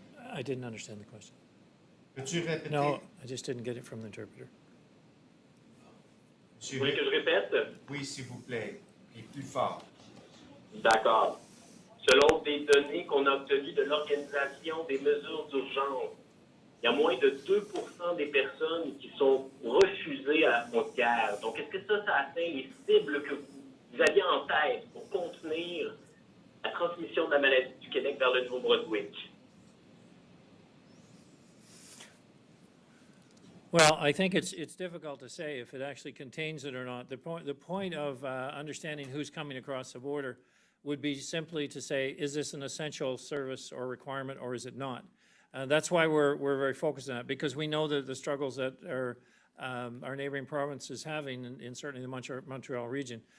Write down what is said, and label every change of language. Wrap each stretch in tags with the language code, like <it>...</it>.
<en>I didn't understand the question.</en> <fr>Peux-tu répéter?</fr> <en>No, I just didn't get it from the interpreter.</en> <fr>Vous voulez que je répète? Oui, s'il vous plaît. Et plus fort. D'accord. Selon des données qu'on a obtenues de l'Organisation des mesures d'urgence, il y a moins de 2% des personnes qui sont refusées à la frontière. Donc, est-ce que ça atteint les cibles que vous aviez en tête pour contenir la transmission de la maladie du Québec vers le Nouveau-Brunswick?</fr> <en>Well, I think it's difficult to say if it actually contains it or not. The point of understanding who's coming across the border would be simply to say, is this an essential service or requirement, or is it not? That's why we're very focused on that, because we know that the struggles that our neighboring province is having in certainly the Montreal region.</en>